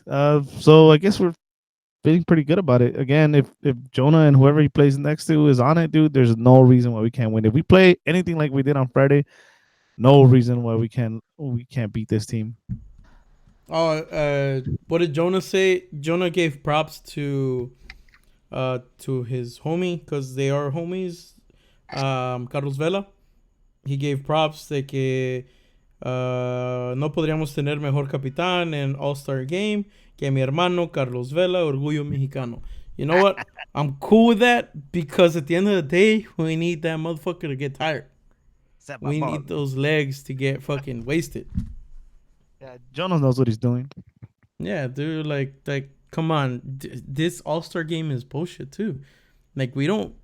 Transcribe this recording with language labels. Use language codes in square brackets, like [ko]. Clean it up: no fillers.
[en] So I guess we're feeling pretty good about it. Again, if Jonah and whoever he plays next to is on it, dude, there's no reason why we can't win. If we play anything like we did on Friday, no reason why we can't beat this team. Oh, what did Jonah say? Jonah gave props to his homie because they are homies. Carlos Vela. He gave props [es] de que no podríamos tener mejor capitán en All-Star Game que mi hermano Carlos Vela, Orgullo Mexicano. [en] You know what? I'm cool with that because at the end of the day, we need that motherfucker to get tired. Except my We ball. need those legs to get fucking wasted. Yeah, Jonah knows what he's doing. Yeah, dude. Like, come on. This All Star game is bullshit too. Like, we don't.